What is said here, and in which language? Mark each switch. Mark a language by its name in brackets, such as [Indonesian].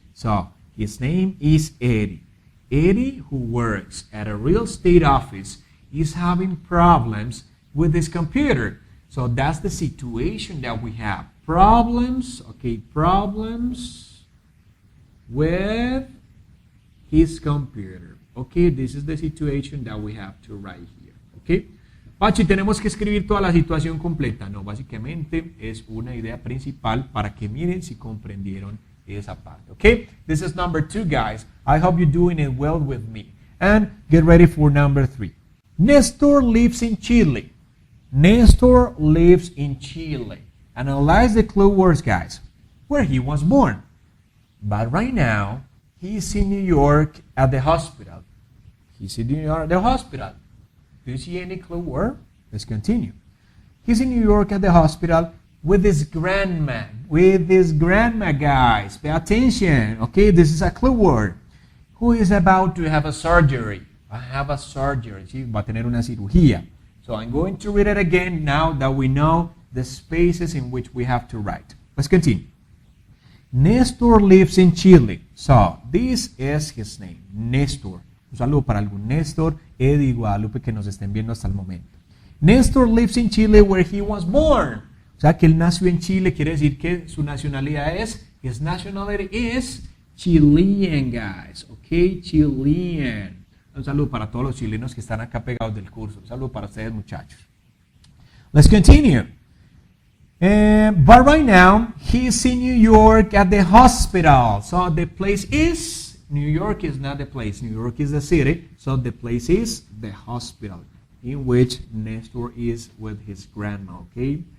[English] So his name is Eddie. Eddie, who works at a real estate office, is having problems with his computer. So that's the situation that we have. Problems, okay, problems with his computer. Okay, this is the situation that we have to write here. Okay. [Spanish] Pachi, tenemos que escribir toda la situación completa. No, básicamente es una idea principal para que miren si comprendieron esa parte. [English] Okay, this is number 2, guys. I hope you're doing it well with me. And get ready for number 3. Nestor lives in Chile. Nestor lives in Chile. Analyze the clue words, guys. Where he was born. But right now, he's in New York at the hospital. He's in New York at the hospital. Do you see any clue word? Let's continue. He's in New York at the hospital with his grandma. With his grandma, guys. Pay attention. Okay, this is a clue word. Who is about to have a surgery. I have a surgery. [Spanish] Sí, va a tener una cirugía. [English] So I'm going to read it again now that we know the spaces in which we have to write. Let's continue. Nestor lives in Chile. So this is his name, Nestor. [Spanish] Un saludo para algún Néstor, Eddie, Guadalupe que nos estén viendo hasta el momento. [English] Nestor lives in Chile where he was born. [Spanish] O sea que él nació en Chile, quiere decir que su nacionalidad es, [English] his nationality is Chilean, guys. Okay, Chilean. [Spanish] Un saludo para todos los chilenos que están acá pegados del curso. Un saludo para ustedes, muchachos. [English] Let's continue. But right now, he's in New York at the hospital. So the place is, New York is not the place. New York is the city. So the place is the hospital in which Nestor is with his grandma. Okay?